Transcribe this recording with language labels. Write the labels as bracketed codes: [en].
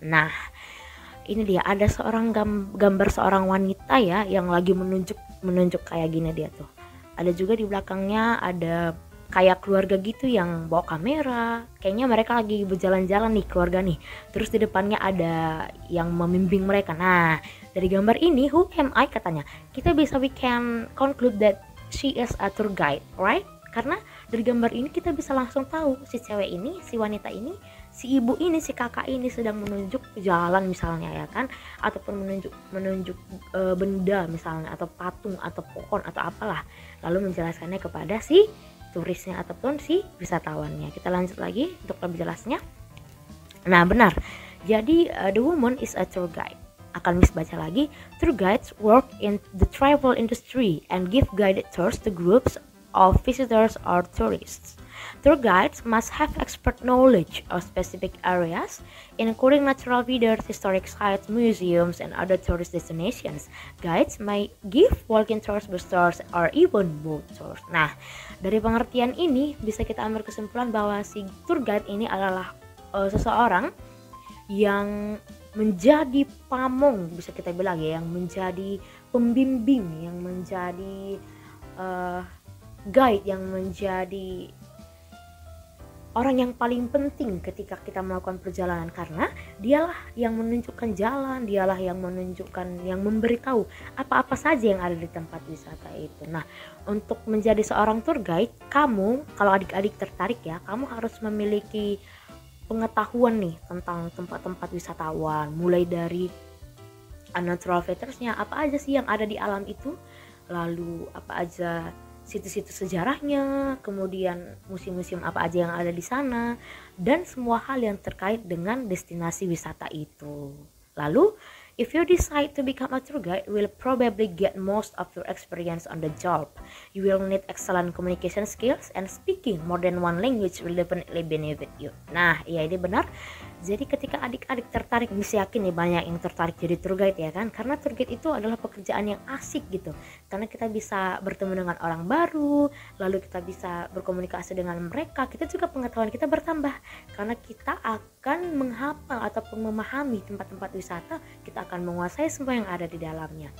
[id] Nah, ini dia ada seorang gambar seorang wanita ya yang lagi menunjuk kayak gini dia tuh. Ada juga di belakangnya ada kayak keluarga gitu yang bawa kamera. Kayaknya mereka lagi berjalan-jalan nih keluarga nih. Terus di depannya ada yang membimbing mereka. Nah, dari gambar ini, [en] who am I [id] katanya. [en] We can conclude that she is a tour guide, right? [id] Karena dari gambar ini kita bisa langsung tahu si cewek ini, si wanita ini, si ibu ini, si kakak ini sedang menunjuk jalan misalnya ya kan, ataupun menunjuk benda misalnya, atau patung atau pohon atau apalah, lalu menjelaskannya kepada si turisnya ataupun si wisatawannya. Kita lanjut lagi untuk lebih jelasnya. Nah benar, jadi [en] the woman is a tour guide. [id] Akan Miss baca lagi, [en] tour guides work in the travel industry and give guided tours to groups of visitors or tourists. Tour guides must have expert knowledge of specific areas, including natural wonders, historic sites, museums, and other tourist destinations. Guides may give walking tours, bus tours, or even boat tours. [id] Nah, dari pengertian ini bisa kita ambil kesimpulan bahwa si tour guide ini adalah seseorang yang menjadi pamong, bisa kita bilang ya, yang menjadi pembimbing, yang menjadi guide, yang menjadi orang yang paling penting ketika kita melakukan perjalanan, karena dialah yang menunjukkan jalan, dialah yang menunjukkan, yang memberitahu apa-apa saja yang ada di tempat wisata itu. Nah, untuk menjadi seorang tour guide, kamu, kalau adik-adik tertarik ya, kamu harus memiliki pengetahuan nih tentang tempat-tempat wisatawan, mulai dari natural features-nya, apa aja sih yang ada di alam itu, lalu apa aja situs-situs sejarahnya, kemudian museum-museum apa aja yang ada di sana, dan semua hal yang terkait dengan destinasi wisata itu. [en] Lalu, if you decide to become a tour guide, you will probably get most of your experience on the job. You will need excellent communication skills and speaking more than one language will definitely benefit you. [id] Nah, iya ini benar. Jadi ketika adik-adik tertarik, bisa yakin nih banyak yang tertarik jadi tour guide ya kan, karena tour guide itu adalah pekerjaan yang asik gitu, karena kita bisa bertemu dengan orang baru, lalu kita bisa berkomunikasi dengan mereka, kita juga pengetahuan kita bertambah, karena kita akan menghafal ataupun memahami tempat-tempat wisata, kita akan menguasai semua yang ada di dalamnya.